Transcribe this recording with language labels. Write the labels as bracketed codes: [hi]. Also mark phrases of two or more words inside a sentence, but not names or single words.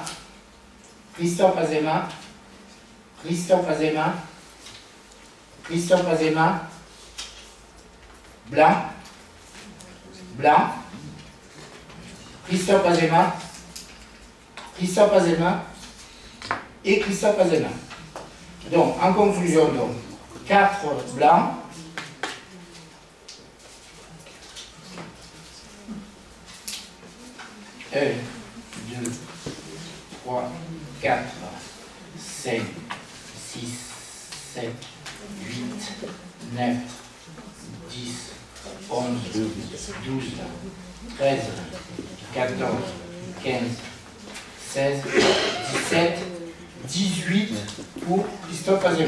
[fr] Christophe Azéma. Christophe Azéma. Christophe Azéma. Blanc. Blanc. Christophe Azéma. Christophe Azéma. Et Christophe Azéma. Donc, en conclusion, donc, 4 blancs, 1, 2, 3, 4, 5, 6, 7, 8, 9, 10, 11, 12, 13, 14, 15, 16, 17, 18 pour Christophe Azéma.